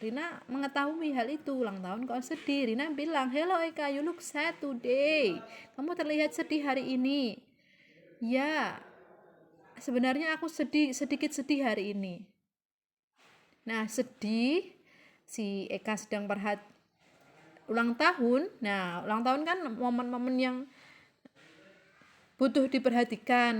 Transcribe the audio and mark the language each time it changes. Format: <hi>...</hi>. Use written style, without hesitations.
<id>Rina mengetahui hal itu, ulang tahun kok sedih. Rina bilang,</id> <en>"Hello Eka, you look sad today.</en> <id>Kamu terlihat sedih hari ini." Ya, sebenarnya aku sedikit sedih hari ini. Nah, sedih, si Eka sedang ulang tahun. Nah, ulang tahun kan momen-momen yang butuh diperhatikan.</id>